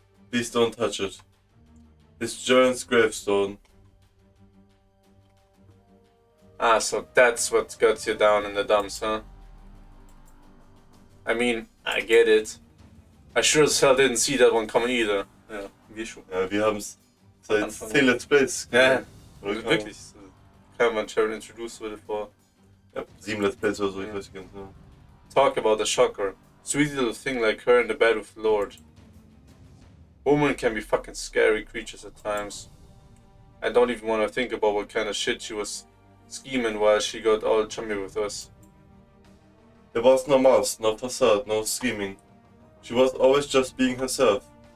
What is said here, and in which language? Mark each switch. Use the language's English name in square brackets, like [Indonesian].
[English] Please don't touch it. His giant's gravestone. Ah, so that's what got you down in the dumps, huh? I mean, I get it. I sure as hell didn't see that one coming either. [German] Ja, wir schon. Ja, wir haben's seit 10 Let's Plays. Ja, wirklich. Kann man Sharon introduce wurde vor. Ja, 7 Let's Plays oder so, ich weiß nicht ganz genau. [English] Talk about a shocker. Sweet little thing like her in the bed with the Lord. Women can be fucking scary creatures at times. I don't even want to think about what kind of shit she was scheming while she got all chummy with us. There was no mask, no facade, no scheming. She was always just being herself.